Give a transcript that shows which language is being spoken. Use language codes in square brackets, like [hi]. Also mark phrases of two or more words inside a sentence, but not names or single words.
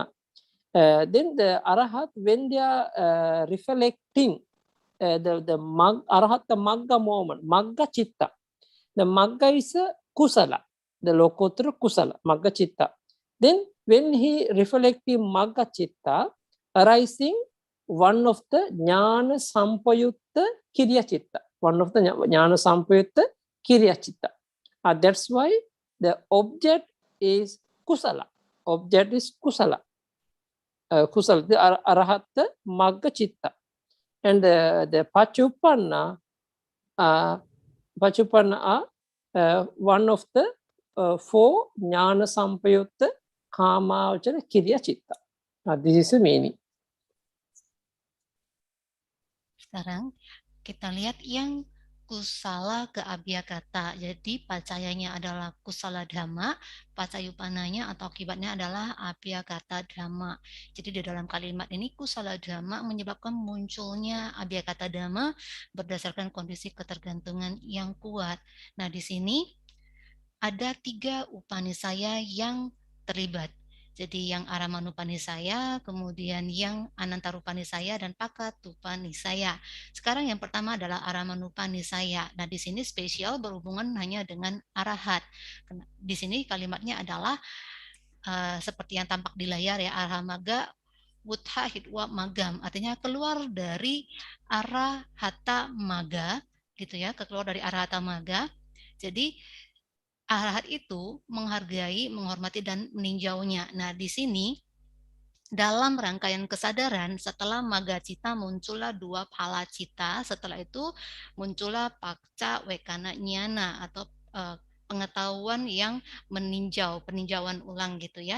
[en] Then the arahat, when they are reflecting the [pi] arahatta magga [en] moment, [pi] magga chitta, [en] the magga is a kusala, the [pi] lokottara kusala, magga chitta. [en] Then when he reflecting [pi] magga chitta, [en] arising one of the [pi] jnana sampayutta kirya chitta, [en] one of the [pi] jnana sampayutta kirya chitta. [en] That's why the object is kusala. Object is kusala. [pi] Kusala, the arahatta magga chitta. [en] And the paccuppanna are one of the 4 [pi] jnana sampayutta kamavachara kirya chitta. [en] This is the meaning. [id] Sekarang kita lihat yang kusala ke abhyagata. Jadi pacayanya adalah [pi] kusala dhamma, [id] pacayupananya atau akibatnya adalah [pi] abhyagata dhamma. [id] Jadi di dalam kalimat ini [pi] kusala dhamma [id] menyebabkan munculnya [pi] abhyagata dhamma [id] berdasarkan kondisi ketergantungan yang kuat. Nah, di sini ada 3 upanisaya yang terlibat. Jadi yang Aramanupanisaya, kemudian yang Anantarupanisaya, dan Pakatupanisaya. Sekarang yang pertama adalah Aramanupanisaya. Nah, di sini spesial berhubungan hanya dengan arahat. Di sini kalimatnya adalah seperti yang tampak di layar ya, [pi] arahamaga wutha hitwa magam. [id] Artinya keluar dari [pi] arahata maga, [id] gitu ya, keluar dari [pi] arahata maga. [id] Jadi arahat itu menghargai, menghormati, dan meninjaunya. Nah, di sini dalam rangkaian kesadaran, setelah [pi] maga cita [id] muncullah 2 [pi] phala cita, [id] setelah itu muncullah [pi] pakca wekana nyana [id] atau pengetahuan yang meninjau, peninjauan ulang gitu ya.